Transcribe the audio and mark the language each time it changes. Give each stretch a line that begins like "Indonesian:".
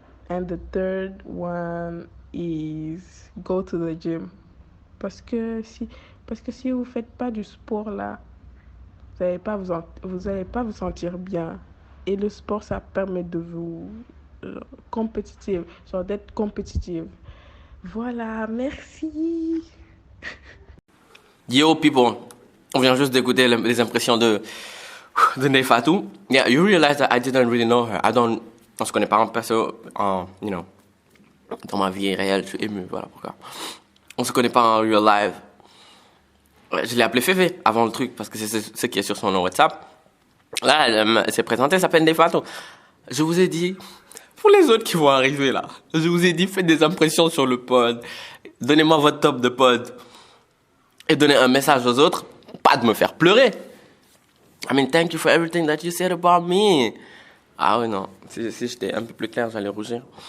English: And the third one is go to the gym.
French: Parce que si vous faites pas du sport là, vous allez pas vous sentir bien. Et le sport, ça permet de vous compétitive, genre d'être compétitive. Voilà, merci.
English: Yo, people.
French: On vient juste d'écouter les impressions de Nefatou.
English: Yeah, you realize that I didn't really know her.
French: On se connaît pas en perso, dans ma vie réelle, je suis ému, voilà pourquoi. On se connaît pas en real life. Je l'ai appelé Févé avant le truc, parce que c'est ce qui est sur son nom WhatsApp. Là, elle s'est présentée, elle s'appelle Nefatou. Je vous ai dit, pour les autres qui vont arriver là, je vous ai dit, faites des impressions sur le pod. Donnez-moi votre top de pod. Et donnez un message aux autres, pas de me faire pleurer.
English: I mean, thank you for everything that you said about me.
French: Ah oui, non. Si j'étais un peu plus clair, j'allais rougir.